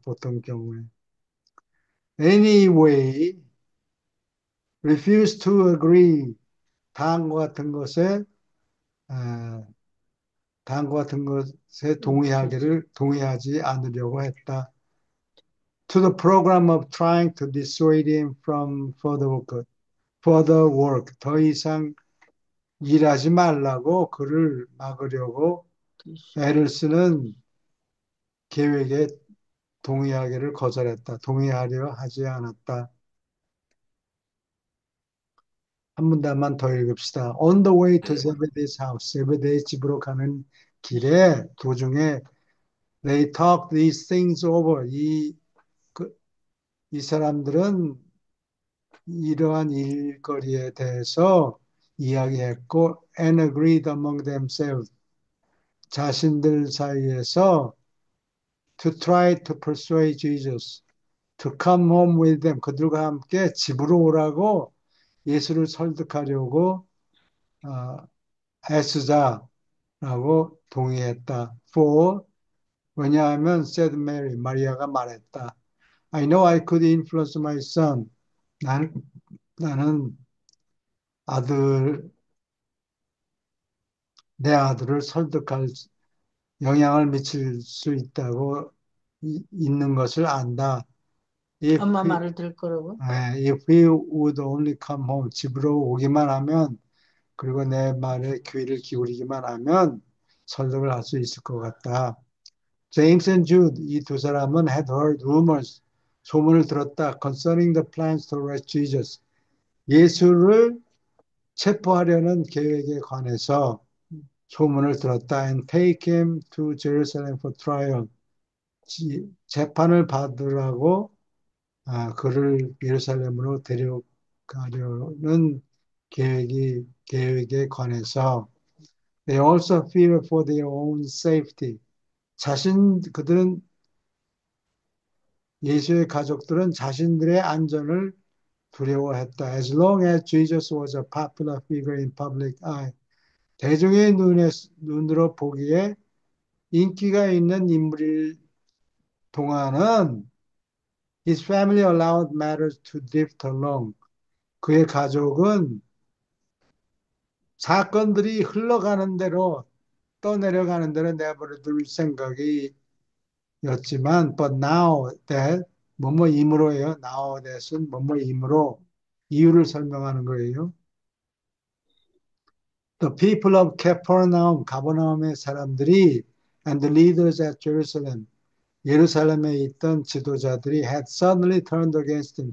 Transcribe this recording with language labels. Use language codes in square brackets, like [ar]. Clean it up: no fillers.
[ko] 보통 경우에. [en] Anyway, refuse to agree. [ko] 다음과 같은 것에 어, 다음과 같은 것에 그렇죠. 동의하지 않으려고 했다. [en] To the program of trying to dissuade him from further work. [ko] 더 이상 일하지 말라고 그를 막으려고 그렇죠. 애를 쓰는 계획에 동의하기를 거절했다. 동의하려 하지 않았다. 한 문단만 더 읽읍시다. [en] On the way to Zebedee's house. [ko] zebedee의 집으로 가는 길에 도중에 [en] they talked these things over. [ko] 이 사람들은 이러한 일거리에 대해서 이야기했고 [en] and agreed among themselves. [ko] 자신들 사이에서 [en] to try to persuade Jesus to come home with them. [ko] 그들과 함께 집으로 오라고 예수를 설득하려고 어, 애쓰자라고 동의했다. [en] For [ko] 왜냐하면 [en] said Mary [ko] 마리아가 말했다. [en] I know I could influence my son. [ko] 난, 나는 아들 내 아들을 설득할 영향을 미칠 수 있다고 있는 것을 안다. [en] If [ko] 엄마 [en] he, [ko] 말을 들을 거라고. [en] if he would only come home, [ko] 집으로 오기만 하면, 그리고 내 말에 귀를 기울이기만 하면 설득을 할 수 있을 것 같다. [en] James and Jude, [ko] 이 두 사람은 [en] had heard rumors, [ko] 소문을 들었다. [en] Concerning the plans to arrest Jesus. [ko] 예수를 체포하려는 계획에 관해서 소문을 들었다. [en] And take him to Jerusalem for trial. [ko] 재판을 받으라고 그를 예루살렘으로 데려가려는 계획에 관해서 [en] they also fear for their own safety. [ko] 그들은 예수의 가족들은 자신들의 안전을 두려워했다. [en] As long as Jesus was a popular figure in public eye. [ko] 대중의 눈으로 보기에 인기가 있는 인물일 동안은 [en] his family allowed matters to drift along. [ko] 그의 가족은 사건들이 흘러가는 대로 떠내려가는 대로 내버려둘 생각이었지만 [en] but now that [ko] 뭐뭐이므로예요. now that은 뭐뭐이므로 이유를 설명하는 거예요. [en] The people of Capernaum, [ko] 가버나움의 사람들이 [en] and the leaders at Jerusalem, [ko] 예루살렘에 있던 지도자들이 [en] had suddenly turned against him.